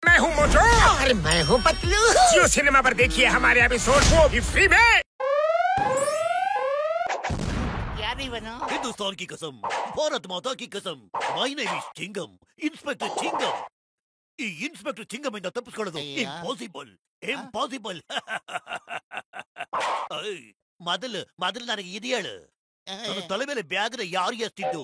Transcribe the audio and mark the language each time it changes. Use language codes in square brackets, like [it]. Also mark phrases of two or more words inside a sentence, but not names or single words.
[hi] हूँ मोटू और मैं हूँ पतलू। जियो सिनेमा पर देखिए हमारे एपिसोड, वो भी फ्री में। क्या नहीं बना? हिंदुस्तान की कसम, भारत माता की कसम, [en] My name is [hi] चिंगम, इंस्पेक्टर चिंगम. [kn] ಈ ಇನ್ಸ್ಪೆಕ್ಟರ್ ಚಿಂಗಮ್ಮಿಂದ ತಪ್ಪಿಸ್ಕೊಳ್ಳೋದು ಇಂಪಾಸಿಬಲ್. ಮೊದಲು ನನಗೆ ಇದು ಹೇಳು, ನನ್ನ ತಲೆ ಮೇಲೆ ಬ್ಯಾಗ್ನ ಯಾರು ಎಷ್ಟಿದ್ದು?